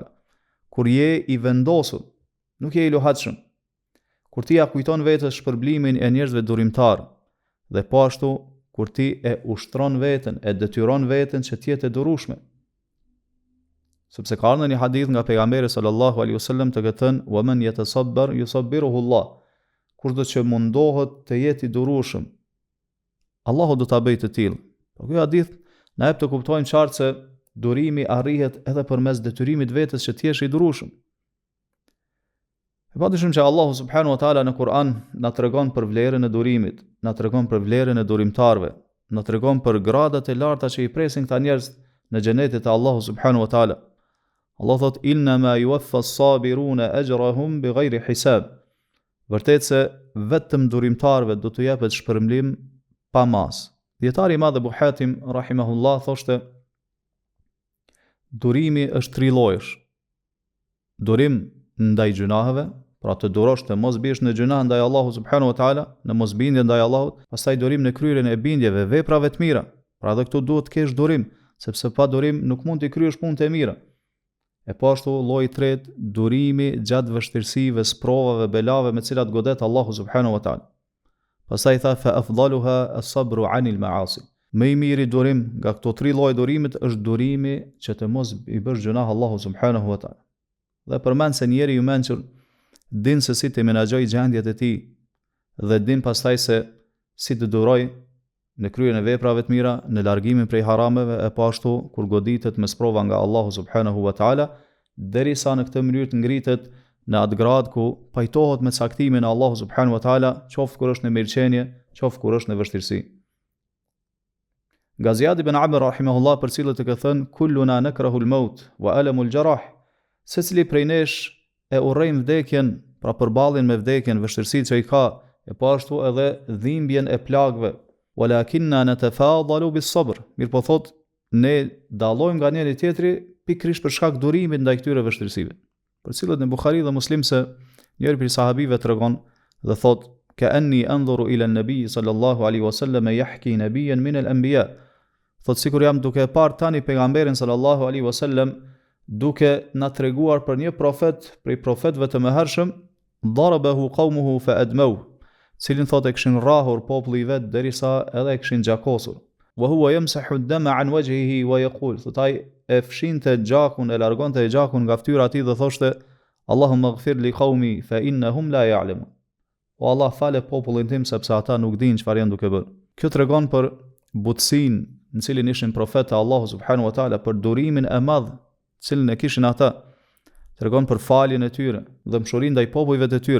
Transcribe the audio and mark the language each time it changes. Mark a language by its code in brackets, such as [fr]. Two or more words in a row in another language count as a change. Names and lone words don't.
[sq] Kur je i vendosur, nuk je i lohatshëm. Kur ti ja kujton vetes shpërblimin e njerëzve durimtar, dhe po ashtu kur ti e ushtron veten, e detyron veten që të jetë e durueshme. Sepse ka ardhur një hadith nga pejgamberi [ar] صلى الله عليه وسلم [sq] të thënë: [ar] "ومن يتصبر يصبره الله." [sq] Kurdo që mundohet të jetë i durueshëm, Allahu do ta bëjë të tillë. Ky hadith na jep të kuptojmë qartë se durimi arrihet edhe përmes detyrimit vetes që të jesh i durueshëm. E padyshim që Allahu [ar] سبحانه وتعالى [sq] në Kur'an na tregon për vlerën e durimit, na tregon për vlerën e durimtarëve, na tregon për gradat e larta që i presin këta njerëz në xhenetin e Allahu [ar] سبحانه وتعالى. [sq] Allah thot: [ar] "إنما يوفى الصابرون أجرهم بغير حساب." [sq] Vërtet se vetëm durimtarëve do t'u jepet shpërmblim pa mas. Dietari i madh Abu Hatim rahimahullah thoshte: durimi është tri llojesh. Durim ndaj gjunaheve, pra të durosh të mos biesh në gjunah ndaj Allahu [ar] سبحانه وتعالى, [sq] në mosbindje ndaj Allahut, pastaj durim në kryerjen e bindjeve, veprave të mira. Pra edhe këtu duhet të kesh durim, sepse pa durim nuk mund të kryesh punët e mira. E po ashtu lloji i tretë, durimi gjatë vështirësive, sprovave, belave me cilat godet Allahu [ar] سبحانه وتعالى. [sq] Pastaj tha [ar] فأفضلها الصبر عن المعاصي. [sq] Më i miri durim nga këto 3 lloje durimit është durimi që të mos i bësh gjunah Allahu [ar] سبحانه وتعالى. [sq] Dhe përmend se njeri i mençur din se si të menaxhoj gjendjet e tij dhe din pastaj se si të duroj në kryen e veprave të mira, në largimin prej harameve, e po ashtu kur goditet me sprova nga Allahu [ar] سبحانه وتعالى, [sq] derisa në këtë mënyrë të ngritet në atë grad ku pajtohet me caktimin e Allahu [ar] سبحانه وتعالى, [sq] qoftë kur është në mirëqenie, qoftë kur është në vështirësi. Nga Ziyad ibn Amr rahimahullah, për cilët e ka thënë [ar] كلنا نكره الموت وألم الجراح, [sq] secili prej nesh e urrejmë vdekjen, pra përballjen me vdekjen, vështirësitë që i ka, e po ashtu edhe dhimbjen e plagëve. [ar] ولكنا نتفاضل بالصبر. [sq] Mirë po thot, ne dallojmë nga njëri tjetri pikërisht për shkak durimit ndaj këtyre vështirësive. Për cilët në Buhari dhe Muslim se njëri prej sahabive tregon dhe thot [ar] كأني أنظر إلى النبي صلى الله عليه وسلم يحكي نبيا من الأنبياء. [sq] Thot sikur jam duke parë tani pejgamberin [ar] صلى الله عليه وسلم [sq] duke na treguar për një profet prej profetëve të mëhershëm, [ar] ضربه قومه فأدموه, [sq] cilin thot e kishin rrahur populli i vet derisa edhe e kishin gjakosur. [ar] وهو يمسح الدم عن وجهه ويقول, [sq] thot ai e fshinte gjakun, e largonte gjakun nga fytyra e tij dhe thoshte [ar] اللهم اغفر لقومي فإنهم لا يعلمون. [sq] O Allah, fale popullin tim sepse ata nuk dinë çfarë janë duke bërë. Kjo tregon për butësinë në cilin ishin profetë e Allahu [ar] سبحانه وتعالى, [sq] për durimin e madh cilin e kishin ata. Tregon për faljen e tyre dhe mshurinë ndaj popujve të tyre.